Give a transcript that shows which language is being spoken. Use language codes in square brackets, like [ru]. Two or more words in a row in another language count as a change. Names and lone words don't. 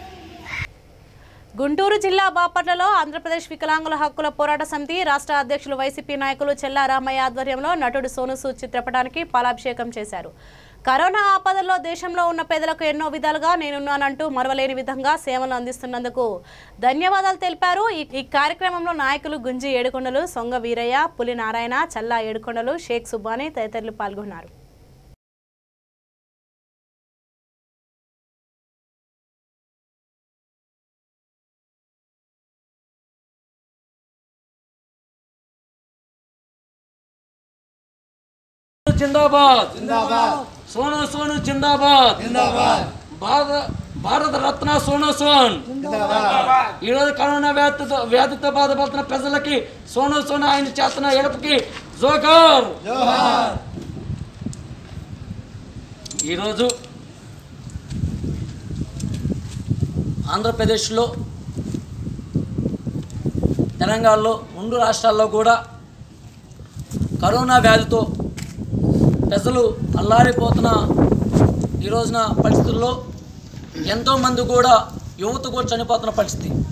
[te] గుంటూరు జిల్లా బాపట్లలో ఆంధ్రప్రదేశ్ వికలాంగుల హక్కుల పోరాట సమితి రాష్ట్ర అధ్యక్షులు వైసీపీ నాయకులు చెల్లా రామయ్య ఆధ్వర్యంలో నటుడు సోను సూద్ చిత్రపటానికి పాలాభిషేకం చేశారు. కరోనా ఆపదల్లో దేశంలో ఉన్న పేదలకు ఎన్నో విధాలుగా నేనున్నానంటూ మరవలేని విధంగా సేవలు అందిస్తున్నందుకు ధన్యవాదాలు తెలిపారు. ఈ కార్యక్రమంలో నాయకులు గుంజి ఏడుకొండలు, సొంగ వీరయ్య, పులి నారాయణ, చల్లా ఏడుకొండలు, షేక్ సుబ్బాని తదితరులు పాల్గొన్నారు. [hi] जिंदाबाद जिंदाबाद सोनू सोनू जिंदाबाद जिंदाबाद [te] భారత రత్న సోను సోన్ ఈరోజు కరోనా వ్యాధితో బాధపడుతున్న ప్రజలకి సోను సోన్ ఆయన చేస్తున్న ఎడపకి జోహార్. ఈరోజు ఆంధ్రప్రదేశ్లో, తెలంగాణలో 2 రాష్ట్రాల్లో కూడా కరోనా వ్యాధితో ప్రజలు అల్లాడిపోతున్న ఈ రోజున పరిస్థితుల్లో ఎంతోమంది కూడా యువత కూడా చనిపోతున్న పరిస్థితి.